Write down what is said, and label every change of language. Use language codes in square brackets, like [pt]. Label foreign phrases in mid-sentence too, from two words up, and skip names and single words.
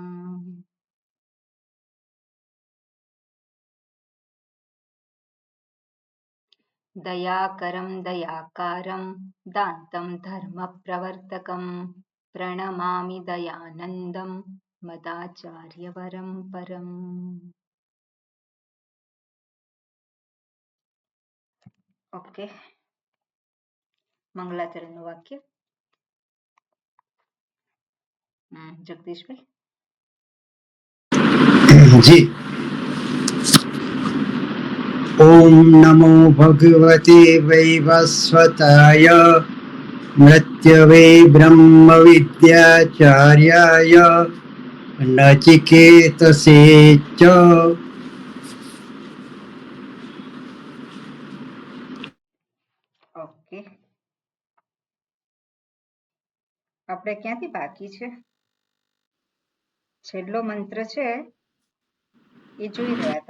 [sa] दयाकरं दयाकारं दान्तं धर्मप्रवर्तकं प्रणमामि दयानन्दं मदाचार्यवरं परम्। [gu] ओके, मंगलाचरणનું વાક્ય જગદીશભાઈ। जी। [sa] ओम नमो भगवते वैवस्वताय मृत्यवे ब्रह्म विद्याचार्याय नचिकेतसे च। [gu] ઓકે, આપણે ક્યાંથી બાકી છે? છેલ્લો મંત્ર છે એ જોઈ રહ્યા હતા।